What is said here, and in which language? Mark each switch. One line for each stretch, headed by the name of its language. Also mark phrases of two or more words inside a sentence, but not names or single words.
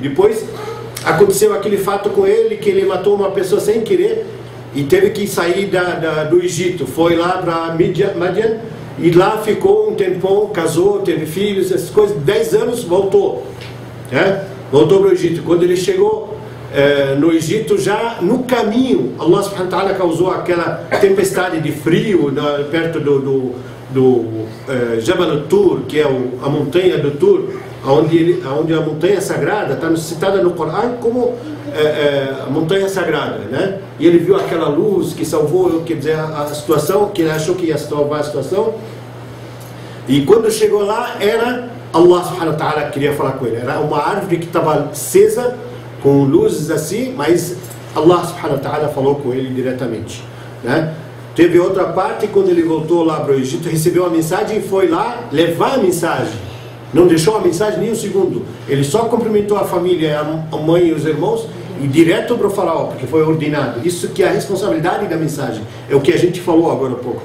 Portuguese: Depois, aconteceu aquele fato com ele, que ele matou uma pessoa sem querer e teve que sair do Egito. Foi lá para Madian e lá ficou um tempão, casou, teve filhos, essas coisas. 10 anos, voltou. Voltou para o Egito. Quando ele chegou no Egito, já no caminho, Allah
Arabic: سبحانه وتعالى
Portuguese: causou aquela tempestade de frio perto do Jabal al-Tur, que é a montanha do Tur, onde a montanha sagrada está citada no Corão como a montanha sagrada, né? E ele viu aquela luz que salvou, quer dizer, a situação, que ele achou que ia salvar a situação. E quando chegou lá, era Allah
Arabic: سبحانه وتعالى
Portuguese: que queria falar com ele. Era uma árvore que estava acesa, com luzes assim, mas Allah
Arabic: سبحانه وتعالى
Portuguese: falou com ele diretamente, né? Teve outra parte, quando ele voltou lá para o Egito, recebeu a mensagem e foi lá levar a mensagem. Não deixou a mensagem nem um segundo. Ele só cumprimentou a família, a mãe e os irmãos, e direto para o faraó, porque foi ordenado. Isso que é a responsabilidade da mensagem. É o que a gente falou agora há pouco.